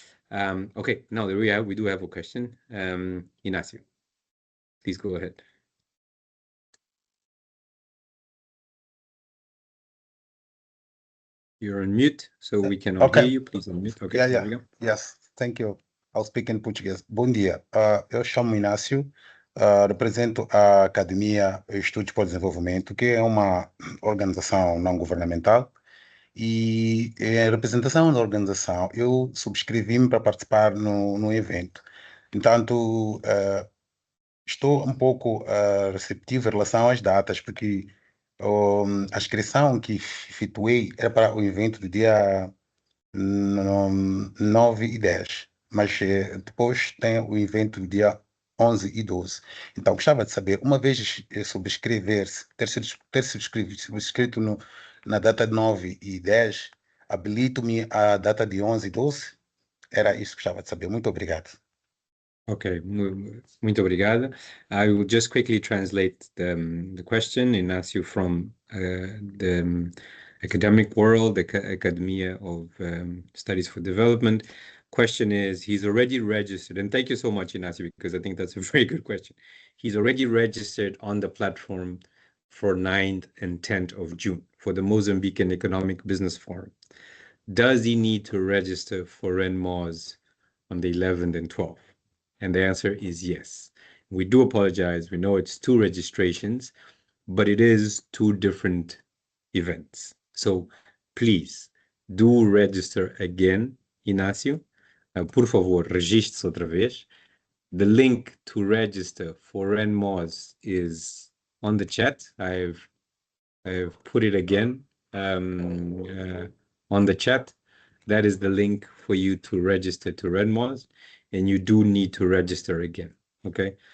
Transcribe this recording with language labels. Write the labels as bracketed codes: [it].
[en] Okay, now there we do have a question. Ignacio, please go ahead. You're on mute, so we cannot hear you. Please unmute. Okay, there we go. Yes, thank you. I'll speak in Portuguese. [pt] Bom dia. Eu chamo Inácio, represento a Academia Estudos para o Desenvolvimento, que é uma organização não governamental. E em representação da organização, eu subscrevi-me para participar no evento. Entanto, estou um pouco receptivo em relação às datas, porque a inscrição que efetuei era para o evento do dia 9 e 10, mas depois tem o evento do dia 11 e 12. Então, gostava de saber, uma vez ter subscrito na data de 9 e 10, habilito-me a data de 11 e 12? Era isso que gostava de saber. Muito obrigado. Okay, muito obrigado. [en] I will just quickly translate the question, Ignacio, from the academic world, the Academia of Studies for Development. Question is, he's already registered, and thank you so much, Ignacio, because I think that's a very good question. He's already registered on the platform for 9th and 10th of June for the Mozambican Economic Business Forum. Does he need to register for RENMOZ on the 11th and 12th? And the answer is yes. We do apologize. We know it's 2 registrations, but it is 2 different events. So please do register again, Ignacio. [pt] Por favor, registre-se outra vez. [en] The link to register for RENMOZ is on the chat. I've put it again on the chat. That is the link for you to register to RENMOZ. And you do need to register again, okay?